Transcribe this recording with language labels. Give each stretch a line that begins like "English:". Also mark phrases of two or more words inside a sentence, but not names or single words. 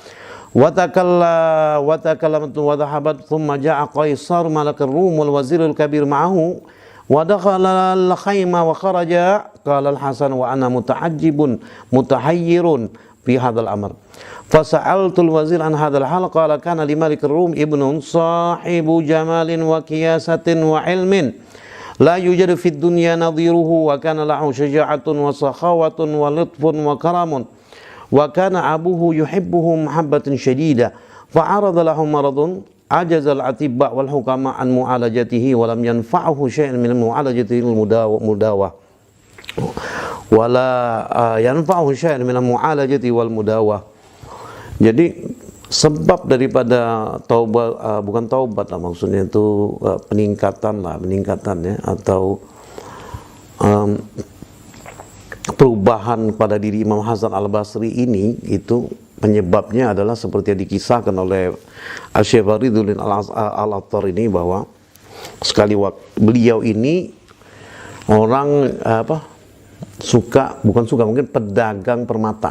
Arabic: وتكلمت وذهبت ثم جاء قيصر ملك الروم والوزير الكبير معه ودخل الخيمة وخرج قال الحسن وأنا متعجب متحير في هذا الأمر فسألت الوزير عن هذا الحال قال كان لملك الروم ابن صاحب جمال وكياسة وعلم لا يوجد في الدنيا نظيره وكان له شجاعة وسخاوة ولطف وكرم وكان أبوه يحبه محبة شديدة فعرض له مرض أعجز الأطباء والحكماء عن معالجته ولم ينفعه شيئا من معالجته المداواة ولا ينفعه شيئا من معالجة والمداواة.
Indonesian: Jadi sebab daripada taubat, bukan taubat lah maksudnya itu peningkatan ya, atau perubahan pada diri Imam Hasan Al-Basri ini, itu penyebabnya adalah seperti yang dikisahkan oleh Asy-Syaikh Fariduddin Al-Attar ini, bahwa sekali waktu beliau ini orang mungkin pedagang permata.